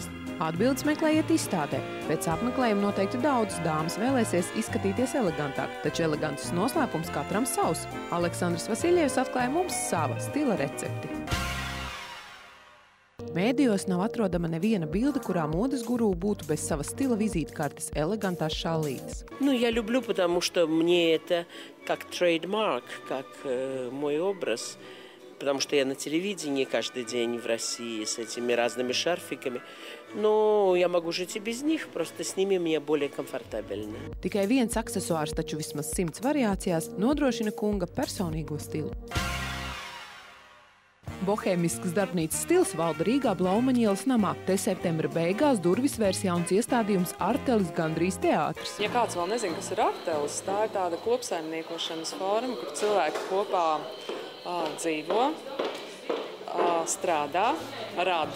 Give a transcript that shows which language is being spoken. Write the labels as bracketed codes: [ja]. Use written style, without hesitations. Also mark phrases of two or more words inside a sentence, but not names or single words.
[lv] Atbildes meklējiet izstādē. Pēc apmeklējuma noteikti daudzas dāmas vēlēsies izskatīties elegantāk, taču elegances noslēpums katram savs. Aleksandrs Vasiljevs atklāja mums sava stila recepti. Mēdījos nav atrodama neviena bilde, kurā modes guru būtu без sava stila vizītkartes elegantās šallītes. [ru] Я люблю, потому что мне это как трейдмарк, как мой образ. Потому что я на телевидении каждый день в России с этими разными шарфиками. Но я могу жить и без них, просто с ними мне более комфортабельно. [lv] Tikai viens aksesuārs, taču vismaz 100 variācijās, nodrošina kunga personīgo stilu. Bohēmisks darbnīcas stils valda Rīgā Blaumaņa ielas namā. Te septembra beigās durvis vērs jauns iestādījums Artelis gandrīz teātris. Ja kāds vēl nezina, kas ir Artelis, tā ir tāda kopsaimniekošanas forma, kur cilvēki kopā dzīvo, strādā, rada.